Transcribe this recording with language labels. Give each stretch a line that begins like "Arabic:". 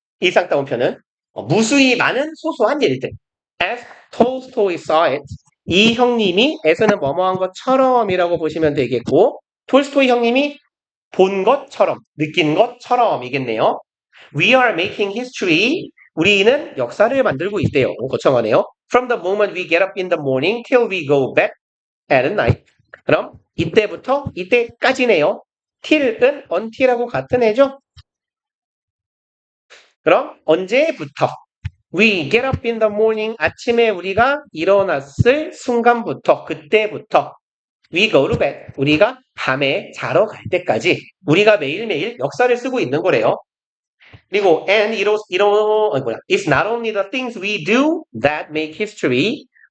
Korean: 일상따옴표는 무수히 많은 소소한 일들.
English: As Tolstoy saw it.
Korean: 이 형님이 as는 뭐뭐한 것처럼이라고 보시면 되겠고 톨스토이 형님이 본 것처럼 느낀 것처럼이겠네요.
English: We are making history.
Korean: 우리는 역사를 만들고 있대요. 거창하네요.
English: From the moment we get up in the morning till we go back at night.
Korean: 그럼 이때부터 이때까지네요. till은 until하고 같은 애죠. 그럼 언제부터?
English: We get up in the morning.
Korean: 아침에 우리가 일어났을 순간부터, 그때부터.
English: We go to bed.
Korean: 우리가 밤에 자러 갈 때까지. 우리가 매일매일 역사를 쓰고 있는 거래요.
English: 그리고 and it's not only the things we do that make history.